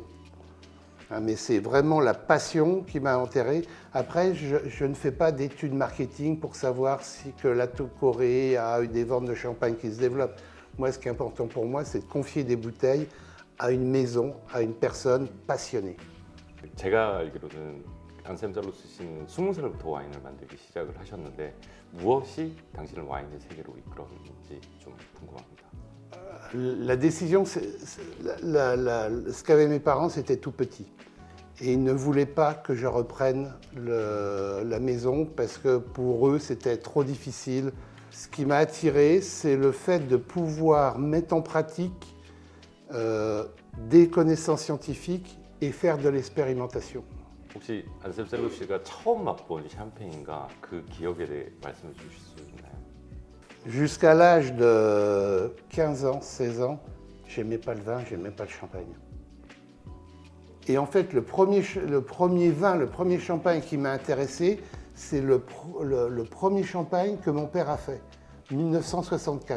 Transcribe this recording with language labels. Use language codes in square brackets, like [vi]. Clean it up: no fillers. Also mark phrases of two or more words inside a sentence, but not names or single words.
[fr] Mais c'est vraiment la passion qui m'a enterré. Après, je ne fais pas d'études marketing pour savoir si que la Corée a eu des ventes de champagne qui se développent. Moi, ce qui est important pour moi, c'est de confier des bouteilles à une maison, à une personne passionnée. [ko] 제가 알기로는 안셈 셀로스 씨는 20살부터 와인을 만들기 시작을 하셨는데 무엇이 당신을 와인의 세계로 이끌었는지 좀 궁금합니다. [fr] La décision, ce qu'avaient mes parents, c'était tout petit. Et ils ne voulaient pas que je reprenne la maison parce que pour eux, c'était trop difficile. Ce qui m'a attiré, c'est le fait de pouvoir mettre en pratique des connaissances scientifiques et faire de l'expérimentation. [ko] 혹시 안셈 셀로스 씨가 처음 맛본 샴페인과 그 기억에 대해 말씀해 주실 수 있나요? [fr] Jusqu'à l'âge de 15 ans, 16 ans, j'aimais pas le vin, j'aimais pas le champagne. Et en fait, le premier vin, le premier champagne qui m'a intéressé, c'est le premier champagne que mon père a fait, 1964.